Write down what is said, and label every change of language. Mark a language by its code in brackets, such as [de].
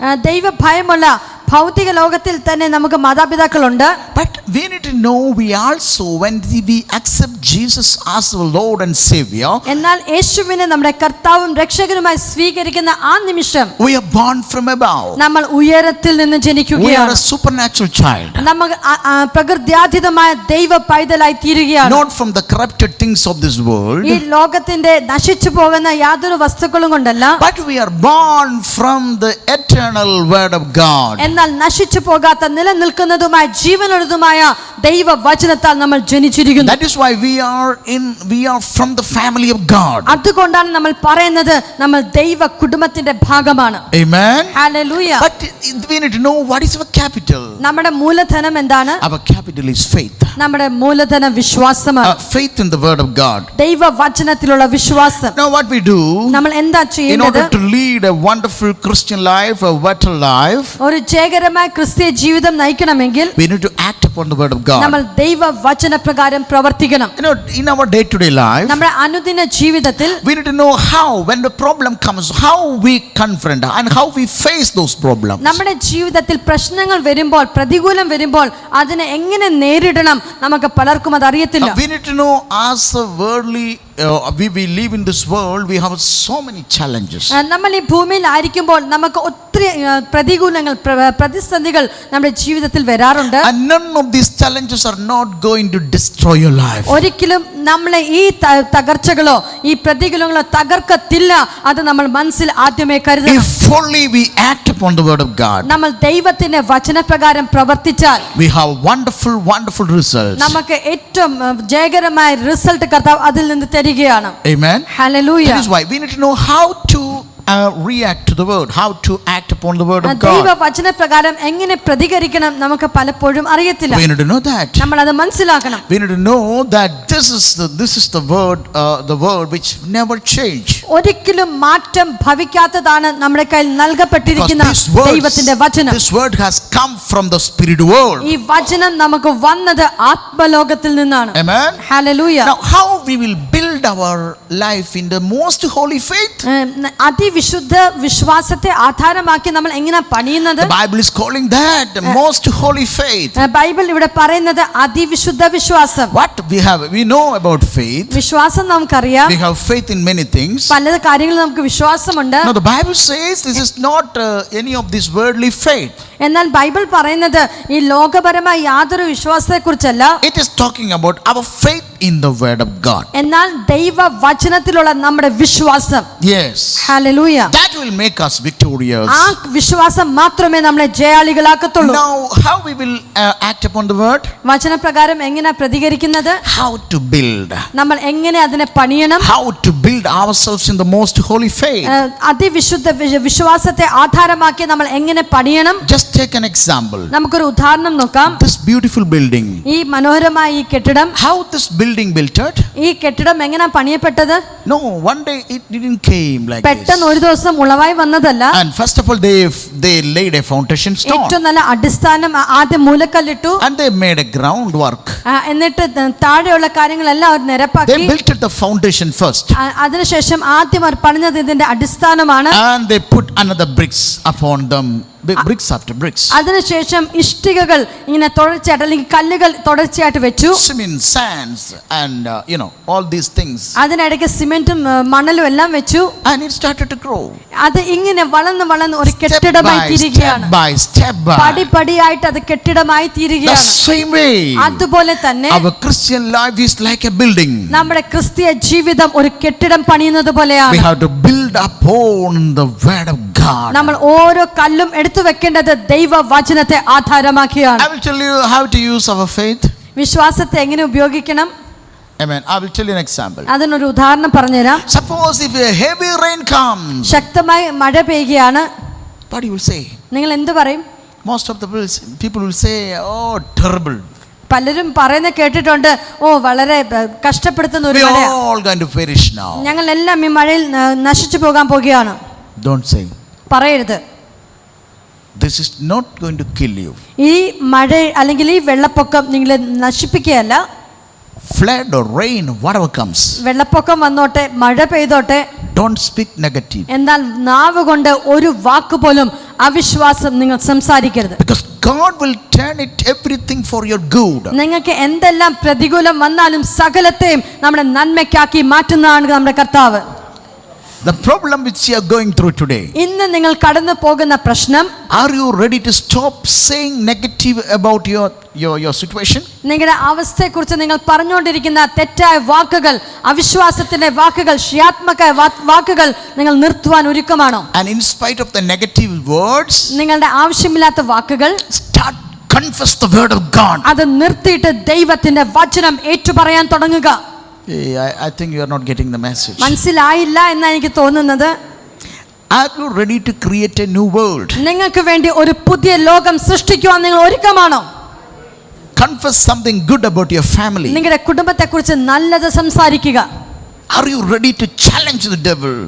[ml] ദൈവ ഭയമുള്ള ഭൗതിക ലോകത്തിൽ തന്നെ നമുക്ക് മാതാപിതാക്കളുണ്ട്. [en] But we need to know we also when we accept Jesus as our Lord and Savior. [ml] എന്നാൽ യേശുവിനെ നമ്മുടെ കർത്താവും രക്ഷകനുമായി സ്വീകരിക്കുന്ന ആ നിമിഷം [en] we are born from above. [ml] നമ്മൾ ഉയരത്തിൽ നിന്ന് ജനിക്കുകയാണ്. [en] We are a supernatural child. [ml] നമ്മൾ പ്രകൃത്യാതീതമായ ദൈവ പൈതലായി തീരുകയാണ്. [en] Not from the corrupted things of this world. [ml] ഈ ലോകത്തിന്റെ നശിച്ചു പോകുന്ന യാതൊരു വസ്തുക്കളും കൊണ്ടല്ല. [en] But we are born from the eternal word of God. [ml] എന്നാൽ നശിച്ചു പോകാത്ത നിലനിൽക്കുന്നതുമായ ജീവനുള്ളതുമായ ദൈവ വചനത്താൽ നമ്മൾ ജനിച്ചിരിക്കുന്നു. [en] That is why we are from the family of God. [ml] അതുകൊണ്ടാണ് നമ്മൾ പറയുന്നത് നമ്മൾ ദൈവ കുടുംബത്തിന്റെ ഭാഗമാണ്. [en] Amen. Hallelujah. But we need to know what is our capital. [ml] നമ്മുടെ മൂലധനം എന്താണ്? [en] Our capital is faith. [ml] നമ്മുടെ മൂലധനം വിശ്വാസമാണ്. [en] Faith in the word of God. [ml] ദൈവ വചനത്തിലുള്ള വിശ്വാസം. [en] Now what we do, [ml] നമ്മൾ എന്താ [en] in [ml] ചെയ്യുന്നത്? [en] order to lead a wonderful Christian life, a better life, [ml] ഒരു ജയകരമായ ക്രിസ്തീയ ജീവിതം നയിക്കണമെങ്കിൽ [en] we need to act upon the word of God. [ml] നമ്മൾ ദൈവ വചനപ്രകാരം പ്രവർത്തിക്കണം. [en] In our day-to-day life, [ml] നമ്മുടെ അനുദിന ജീവിതത്തിൽ [en] we need to know how, when the problem comes, how we confront and how we face those problems. [ml] നമ്മുടെ ജീവിതത്തിൽ പ്രശ്നങ്ങൾ വരുമ്പോൾ, പ്രതികൂലം വരുമ്പോൾ അതിനെ എങ്ങനെ നേരിടണം നമുക്ക് പലർക്കും അത് അറിയത്തില്ല. [en] We need to know as a worldly we live in this world, we have so many challenges. [ml] നമ്മൾ ഈ ഭൂമിയിൽ ആയിരിക്കുമ്പോൾ നമുക്ക് ഒത്തിരി പ്രതികൂലങ്ങൾ, പ്രതിസന്ധികൾ നമ്മുടെ ജീവിതത്തിൽ വരാറുണ്ട്. [en] And none of these challenges are not going to destroy your life. [ml] ഒരിക്കലും നമ്മളെ ഈ തകർച്ചകളോ ഈ പ്രതികൂലങ്ങളോ തകർക്കത്തില്ല. അത് നമ്മൾ മനസ്സിൽ ആദ്യമേ കരുതണം. [en] If only we act upon the word of God, [ml] നമ്മൾ ദൈവത്തിന്റെ വചനപ്രകാരം പ്രവർത്തിച്ചാൽ [en] we have wonderful results. [ml] നമുക്ക് ഏറ്റവും ജയകരമായ റിസൾട്ട് കർത്താവ് അതിൽ നിന്ന് തരികയാണ്. [en] Amen. Hallelujah. That is why we need to know how to react to the word, how to act upon the word of [ml] ദൈവ [en] God. [ml] വചനപ്രകാരം എങ്ങനെ പ്രതികരിക്കണം നമുക്ക് പലപ്പോഴും അറിയത്തില്ല. [en] We need to know that. [ml] നമ്മൾ അത് മനസ്സിലാക്കണം. [en] We need to know that this is the word which never change. [ml] ഒരിക്കലും മാറ്റം ഭവിക്കാത്തതാണ് നമ്മുടെ കയ്യിൽ നൽകപ്പെട്ടിരിക്കുന്ന ദൈവത്തിന്റെ വചനം. [en] This word has come from the spirit world. [ml] ഈ വചനം നമുക്ക് വന്നത് ആത്മലോകത്തിൽ നിന്നാണ്. [en] Amen. Hallelujah. Now how we will build build our life in the most holy faith? [ml] അതിവിശുദ്ധ വിശ്വാസത്തെ ആധാരമാക്കി നമ്മൾ എങ്ങനെ പണിയുന്നത്? [en] The Bible is calling that the most holy faith. [ml] Bible ഇവിടെ പറയുന്നത് അതിവിശുദ്ധ വിശ്വാസം. [en] What we know about faith. [ml] വിശ്വാസം നമുക്കറിയാം. [en] We have faith in many things. [ml] പല കാര്യങ്ങളിൽ നമുക്ക് വിശ്വാസമുണ്ട്. [en] Now the Bible says this is not any of this worldly faith. [ml] എന്നാൽ ബൈബിൾ പറയുന്നത് ഈ ലോകപരമായ യാതൊരു വിശ്വാസത്തെക്കുറിച്ചല്ല. [en] It is talking about our faith in the word of God. [ml] എന്നാൽ ദൈവ വചനത്തിലുള്ള നമ്മുടെ വിശ്വാസം. [en] Yes. [ml] Hallelujah. [en] That will make us victorious. [ml] ആ വിശ്വാസം മാത്രമേ നമ്മളെ ജയാളികളാക്കത്തുള്ളൂ. [en] Now how we will act upon the word? [ml] വചനപ്രകാരം എങ്ങനെ പ്രതികരിക്കുന്നത്? [en] How to build. [ml] നമ്മൾ എങ്ങനെ അതിനെ പണിയണം? [en] How to build ourselves in the most holy faith. [ml] അതിവിശുദ്ധ വിശ്വാസത്തെ ആധാരമാക്കി നമ്മൾ എങ്ങനെ പണിയണം? [en] Just take an example. [ml] നമുക്കൊരു ഉദാഹരണം നോക്കാം. [en] This beautiful building. [ml] ഈ മനോഹരമായ ഈ കെട്ടിടം. [en] How this building built it? [ml] ഈ കെട്ടിടം എങ്ങനെ പണിയപ്പെട്ടത്? [en] No, one day it didn't came like this. [ml] പെട്ടെന്ന് ഒരു ദിവസം ഉളവായി വന്നതല്ല. [en] And first of all they laid a foundation stone. [ml] ഏറ്റവും നല്ല അടിസ്ഥാനം ആദ്യം മൂലക്കല്ലിട്ടു. [en] And they made a groundwork. [ml] എന്നിട്ട് താഴെയുള്ള കാര്യങ്ങളെല്ലാം അവർ നിരപ്പാക്കി. [en] They built the foundation first. [ml] അതിനുശേഷം ആദ്യം അവർ പണിഞ്ഞത് ഇതിന്റെ അടിസ്ഥാനമാണ്. [en] And they put another bricks upon them. Bricks after bricks. [ml] അതിനുശേഷം ഇഷ്ടികകൾ ഇങ്ങനെ തുടർച്ചയായിട്ട് അല്ലെങ്കിൽ കല്ലുകൾ തുടർച്ചയായിട്ട് വെച്ചു. [en] Cement, sands and all these things. [ml] അതിനിടയ്ക്ക് സിമെന്റും മണലും എല്ലാം വെച്ചു. [en] And it started to grow. [ml] അത് ഇങ്ങനെ വളർന്ന് ഒരു കെട്ടിടമായി തീരുകയാണ്. [en] Step by. [ml] പടിപടിയായിട്ട് അത് കെട്ടിടമായി തീരുകയാണ്. [en] The same way. [ml] അതുപോലെ തന്നെ [en] our Christian life is like a building. [ml] നമ്മുടെ ക്രിസ്തീയ ജീവിതം ഒരു കെട്ടിടം പണിയുന്നത് പോലെയാണ്. [en] We have to build upon the word of God. [ml] നമ്മൾ ഓരോ കല്ലും എടുത്തു വെക്കേണ്ടത് ദൈവ വചനത്തെ ആധാരമാക്കിയാണ്. [en] I will tell you how to use our faith. [ml] വിശ്വാസത്തെ എങ്ങനെ ഉപയോഗിക്കണം? [en] Amen. I will tell you an example. [ml] അതിനൊരു ഉദാഹരണം പറഞ്ഞുതരാം. [en] Suppose if a heavy rain comes. [ml] ശക്തമായി മഴ പെയ്യുകയാണ്. [en] What you will say? [ml] നിങ്ങൾ എന്ത് പറയും? [en] Most of the people will say, oh, terrible. [ml] പലരും പറയുന്നത് കേട്ടിട്ടുണ്ട്, ഓ വളരെ കഷ്ടപ്പെടുത്തുന്ന ഒരു മഴയാണ്. [en] We all going to perish now. [ml] ഞങ്ങൾ എല്ലാം ഈ മഴയിൽ നശിച്ചു പോകാൻ പോകുകയാണ്. [en] Don't say. [ml] പറയരുത്. [en] This is not going to kill you. [ml] ഈ മഴ അല്ലെങ്കിൽ ഈ വെള്ളപ്പൊക്കം നിങ്ങളെ നശിപ്പിക്കുകയല്ല. [en] Flood or rain, whatever comes. [ml] വെള്ളപ്പൊക്കം വന്നോട്ടെ, മഴ പെയ്തോട്ടെ. [en] Don't speak negative. [ml] എന്നാൽ നാവ് കൊണ്ട് ഒരു വാക്ക് പോലും അവിശ്വാസം നിങ്ങൾ സംസാരിക്കരുത്. [en] Because God will turn it everything for your good. [ml] നിങ്ങൾക്ക് എന്തെല്ലാം പ്രതികൂലം വന്നാലും സകലത്തെയും നമ്മുടെ നന്മയ്ക്കാക്കി മാറ്റുന്നതാണ് നമ്മുടെ കർത്താവ്. [en] The problem which you are going through today. [ml] ഇന്ന് നിങ്ങൾ കടന്നു പോകുന്ന പ്രശ്നം. [en] Are you ready to stop saying negative about your situation? [ml] നിങ്ങളുടെ അവസ്ഥയെക്കുറിച്ച് നിങ്ങൾ പറഞ്ഞുകൊണ്ടിരിക്കുന്ന തെറ്റായ വാക്കുകൾ, അവിശ്വാസത്തിന്റെ വാക്കുകൾ, ക്ഷയാത്മക വാക്കുകൾ നിങ്ങൾ നിർത്തുവാൻ ഒരുക്കമാണോ? [en] And in spite of the negative words, [ml] നിങ്ങളുടെ ആവശ്യമില്ലാത്ത വാക്കുകൾ [en] start confess the word of God. [ml] അത് നിർത്തിയിട്ട് ദൈവത്തിന്റെ വചനം ഏറ്റുപറയാൻ തുടങ്ങുക. [en] I think you are not getting the message. [ml] മനസ്സിലായില്ല എന്നാണ് എനിക്ക് തോന്നുന്നത്. [en] Are you ready to create a new world? [ml] നിങ്ങൾക്ക് വേണ്ടി ഒരു പുതിയ ലോകം സൃഷ്ടിക്കുവാൻ നിങ്ങൾ ഒരുക്കമാണോ? [en] Confess something good about your family. [ml] നിങ്ങളുടെ കുടുംബത്തെക്കുറിച്ച് നല്ലത് സംസാരിക്കുക. [en] Are you ready to challenge the devil?